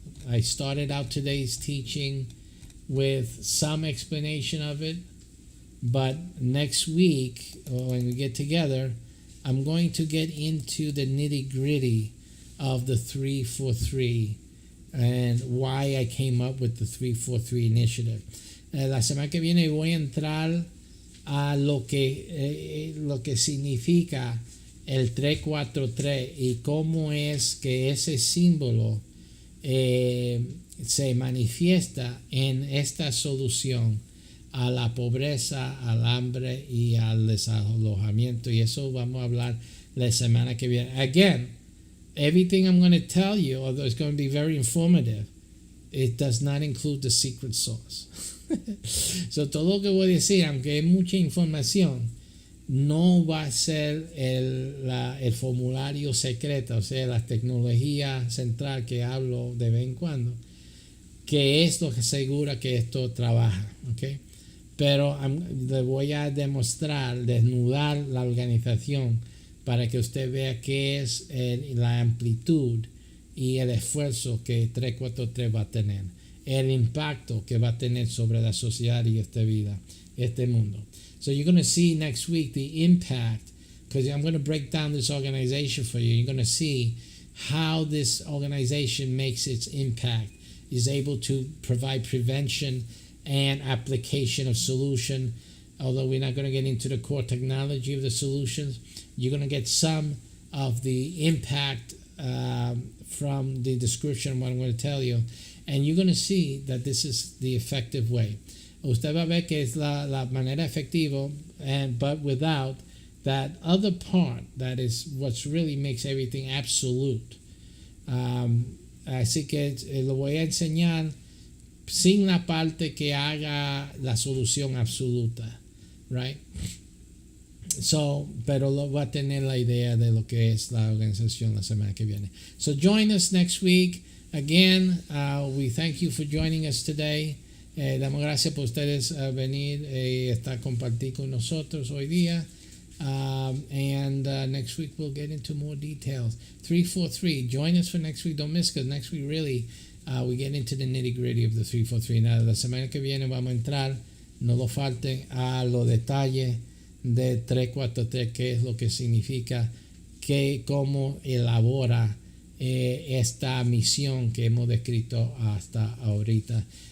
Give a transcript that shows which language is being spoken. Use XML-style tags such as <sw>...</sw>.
<en>I started out today's teaching with some explanation of it, but next week when we get together, I'm going to get into the nitty-gritty of the 343 and why I came up with the 343 initiative.</en> <es>La semana que viene voy a entrar a lo que significa el 343 y cómo es que ese símbolo se manifiesta en esta solución a la pobreza, al hambre y al desalojamiento. Y eso vamos a hablar la semana que viene.</es> <en>Again, everything I'm going to tell you, although it's going to be very informative, it does not include the secret sauce.</en> <es>So, todo lo que voy a decir, aunque hay mucha información, no va a ser el formulario secreto, o sea, la tecnología central que hablo de vez en cuando, que es lo que asegura que esto trabaja, ¿ok? Pero le voy a demostrar, desnudar la organización para que usted vea qué es la amplitud y el esfuerzo que 343 va a tener, el impacto que va a tener sobre la sociedad y esta vida, este mundo.</es> <en>So you're going to see next week the impact, because I'm going to break down this organization for you. You're going to see how this organization makes its impact, is able to provide prevention and application of solution. Although we're not going to get into the core technology of the solutions, you're going to get some of the impact from the description of what I'm going to tell you. And you're going to see that this is the effective way.</en> <es>Usted va a ver que es la manera efectiva,</es> <en>but without that other part that is what really makes everything absolute.</en> <es>Así que lo voy a enseñar sin la parte que haga la solución absoluta, right? So, pero lo va a tener la idea de lo que es la organización la semana que viene.</es> <en>So join us next week. Again, we thank you for joining us today.</en> <es>Damos gracias por ustedes venir y estar compartir con nosotros hoy día.</es> <en>And next week we'll get into more details. 343. Join us for next week. Don't miss, because next week really we get into the nitty gritty of the 343.</en> <es>Now, la semana que viene vamos a entrar, no lo falten, a los detalles de 343, qué es lo que significa, cómo elabora esta misión que hemos descrito hasta ahorita.</es>